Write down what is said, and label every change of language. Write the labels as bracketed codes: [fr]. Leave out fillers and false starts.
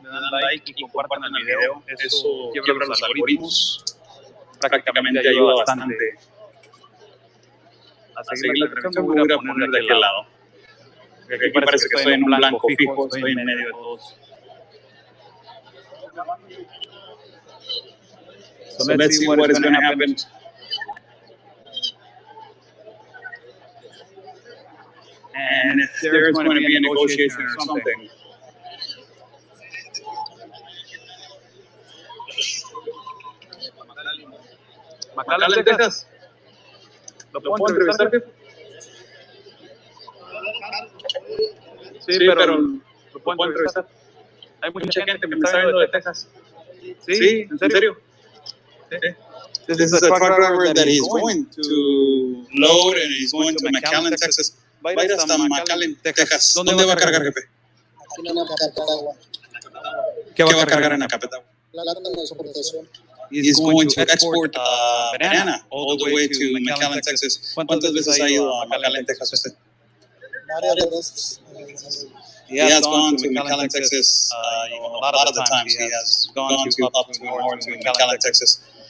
[es] Le dan like y comparten el video. Eso quiebra los algoritmos. Prácticamente ayuda bastante a seguir la transmisión. Me voy a poner de aquel lado. Porque aquí parece que estoy en un blanco fijo, estoy en medio de todos. [en] So let's see what is going to happen. And if there's going to be a negotiation or something. [es] McAllen, Texas. ¿Lo puedo entrevistar? Sí, pero lo puedo entrevistar. Hay mucha gente que me está viendo de Texas. Sí, ¿en serio? [en] This is a truck driver that he's going to load and he's going to McAllen, Texas. [es] Va a ir hasta McAllen, Texas. ¿Dónde va a cargar, jefe? Aquí en Acapetagua. ¿Qué va a cargar en Acapetagua? Plátano de exportación. [en] He's going to export banana all the way to McAllen, Texas. [es] ¿Cuántas veces ha ido a McAllen, Texas usted? Varias veces. [en] He has gone to McAllen, Texas. A lot of the times he has gone to up to north to McAllen, Texas.